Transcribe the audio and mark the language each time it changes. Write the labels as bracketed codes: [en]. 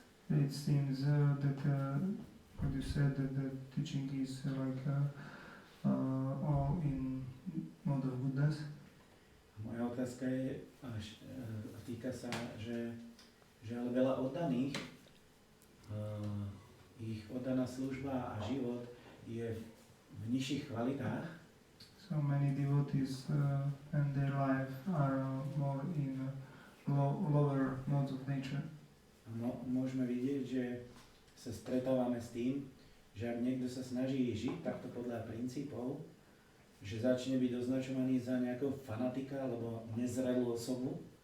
[en] It seems that what you said, that the teaching is all in mode of goodness. [sk] Moja otázka je, týka sa, že ale veľa oddaných, ich oddaná služba a život je v nižších kvalitách. [en] So many devotees and their life are more in lower modes of nature. [sk] Môžeme vidieť, že sa stretávame s tým, že ak niekto sa snaží žiť takto podľa princípov, že začne byť označovaný za nejakého fanatika alebo nezrelú osobu.